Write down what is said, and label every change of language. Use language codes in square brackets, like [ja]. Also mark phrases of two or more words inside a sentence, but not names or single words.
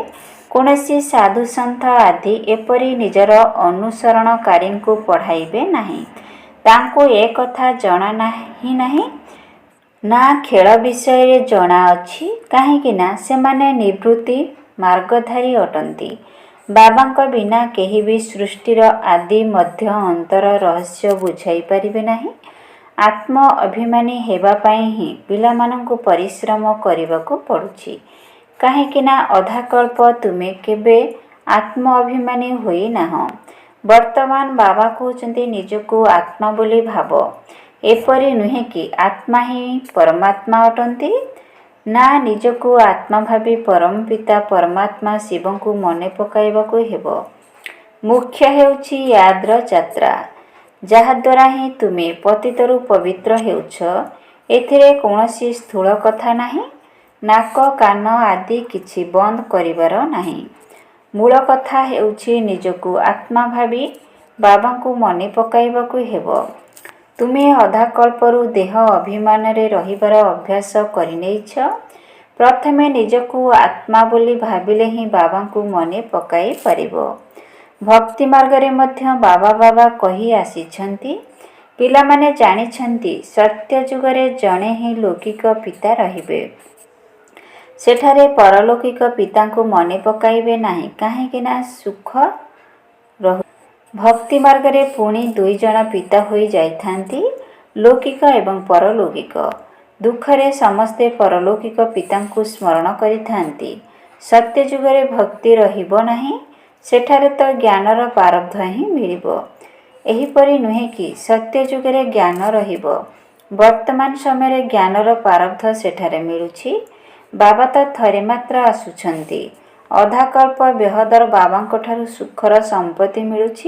[or] କୌଣସି ସାଧୁ ସନ୍ଥ ଆଦି ଏପରି ନିଜର ଅନୁସରଣକାରୀ କୁ ପଢ଼ାଇବେ ନାହିଁ। ତାଙ୍କୁ ଏ କଥା ଜଣା ନାହିଁ ନା ଖେଳ ବିଷୟ ରେ ଜଣା ଅଛି। କାହିଁକିନା ସେମାନେ ନିବୃତ୍ତି ମାର୍ଗଧାରୀ ଅଟନ୍ତି। ବାବାଙ୍କ ବିନା କେହି ଭି ସୃଷ୍ଟିର ଆଦି ମଧ୍ୟ ଅନ୍ତର ରହସ୍ୟ ବୁଝାଇ ପାରିବେ ନାହିଁ। ଆତ୍ମ ଅଭିମାନୀ ହେବା ପାଇଁ ହିଁ ପିଲାମାନଙ୍କୁ ପରିଶ୍ରମ କରିବାକୁ ପଡ଼ୁଛି। କାହିଁକିନା ଅଧାକଳ୍ପ ତୁମେ କେବେ ଆତ୍ମ ଅଭିମାନୀ ହୋଇ ନାହଁ। ବର୍ତ୍ତମାନ ବାବା କହୁଛନ୍ତି ନିଜକୁ ଆତ୍ମା ବୋଲି ଭାବ। ଏପରି ନୁହେଁ କି ଆତ୍ମା ହିଁ ପରମାତ୍ମା ଅଟନ୍ତି। ନା ନିଜକୁ ଆତ୍ମା ଭାବି ପରମ ପିତା ପରମାତ୍ମା ଶିବଙ୍କୁ ମନେ ପକାଇବାକୁ ହେବ। ମୁଖ୍ୟ ହେଉଛି ଯାଦର ଯାତ୍ରା ଯାହାଦ୍ୱାରା ହିଁ ତୁମେ ପତିତରୁ ପବିତ୍ର ହେଉଛ। ଏଥିରେ କୌଣସି ସ୍ଥୂଳ କଥା ନାହିଁ। ନାକ କାନ ଆଦି କିଛି ବନ୍ଦ କରିବାର ନାହିଁ। ମୂଳ କଥା ହେଉଛି ନିଜକୁ ଆତ୍ମା ଭାବି ବାବାଙ୍କୁ ମନେ ପକାଇବାକୁ ହେବ। ତୁମେ ଅଧାକଳ୍ପରୁ ଦେହ ଅଭିମାନ ରେ ରହିବାର ଅଭ୍ୟାସ କରିନେଇଛ। ପ୍ରଥମେ ନିଜକୁ ଆତ୍ମା ବୋଲି ଭାବିଲେ ହିଁ ବାବାଙ୍କୁ ମନେ ପକାଇ ପାରିବ। ଭକ୍ତି ମାର୍ଗ ରେ ମଧ୍ୟ ବାବା ବାବା କହି ଆସିଛନ୍ତି। ପିଲାମାନେ ଜାଣିଛନ୍ତି ସତ୍ୟ ଯୁଗରେ ଜଣେ ହିଁ ଲୌକିକ ପିତା ରହିବେ। ସେଠାରେ ପାରଲୌକିକ ପିତାଙ୍କୁ ମନେ ପକାଇବେ ନାହିଁ। କାହିଁକିନା ସୁଖ ରହୁ। ଭକ୍ତି ମାର୍ଗ ରେ ପୁଣି 2 ଜଣ ପିତା ହୋଇ ଯାଇଥାନ୍ତି ଲୌକିକ ଏବଂ ପାରଲୌକିକ। ଦୁଃଖରେ ସମସ୍ତେ ପାରଲୌକିକ ପିତାଙ୍କୁ ସ୍ମରଣ କରିଥାନ୍ତି। ସତ୍ୟ ଯୁଗରେ ଭକ୍ତି ରହିବ ନାହିଁ। ସେଠାରେ ତ ଜ୍ଞାନର ପ୍ରାରବ୍ଧ ହିଁ ମିଳିବ। ଏହିପରି ନୁହେଁ କି ସତ୍ୟ ଯୁଗରେ ଜ୍ଞାନ ରହିବ। ବର୍ତ୍ତମାନ ସମୟ ରେ ଜ୍ଞାନର ପ୍ରାରବ୍ଧ ସେଠାରେ ମିଳୁଛି। ବାବା ତ ଥରେ ମାତ୍ର ଆସୁଛନ୍ତି। ଅଧାକଳ୍ପ ବେହଦର ବାବାଙ୍କ ଠାରୁ ସୁଖର ସମ୍ପତ୍ତି ମିଳୁଛି।